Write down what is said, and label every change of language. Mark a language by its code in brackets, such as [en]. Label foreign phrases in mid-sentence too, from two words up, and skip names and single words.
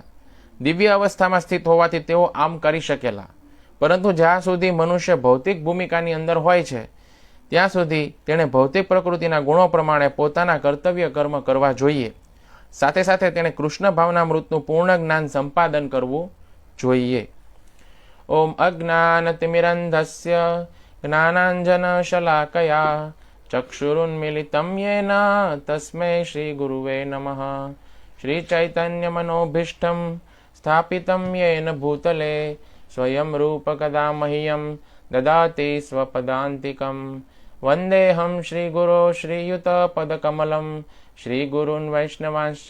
[gu] દિવ્ય અવસ્થામાં સ્થિત હોવાથી તેઓ આમ કરી શકેલા, પરંતુ જ્યાં સુધી મનુષ્ય ભૌતિક ભૂમિકાની અંદર હોય છે, ત્યાં સુધી તેણે ભૌતિક પ્રકૃતિના ગુણો પ્રમાણે પોતાના કર્તવ્ય કર્મ કરવા જોઈએ. સાથે સાથે તેણે કૃષ્ણ ભાવનામૃતનું પૂર્ણ જ્ઞાન સંપાદન કરવું જોઈએ. [sa] ઓમ અજ્ઞાનતિમિરંધસ્ય જ્ઞાનાંજનશલાકયા ચક્ષુરુન્મિલિतं येन તસ્मै શ્રી ગુરુવે નમઃ. श्रीचैतन्यमनोभीष्टं स्थापितं येन भूतले स्वयं रूपकदा मह्यं ददाति स्वपदान्तिकं वन्देऽहं श्रीगुरो श्रीयुतपदकमलं श्रीगुरून् वैष्णवांश्च